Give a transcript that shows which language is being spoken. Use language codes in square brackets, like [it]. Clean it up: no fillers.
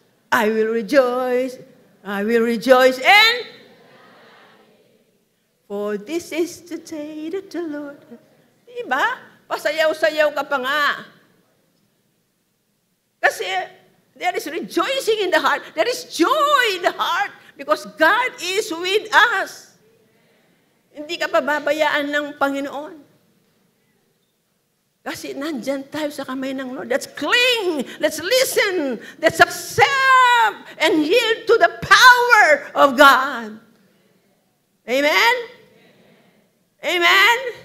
[en] I will rejoice, and for this is the day that the Lord has made. Diba? [tl] Pasayaw-sayaw ka pa nga. [en] Kasi there is rejoicing in the heart. There is joy in the heart because God is with us. [tl] Hindi ka pababayaan ng Panginoon. Kasi nandyan tayo sa kamay ng Lord. [en] Let's cling. Let's listen. Let's accept and yield to the power of God. Amen? Amen?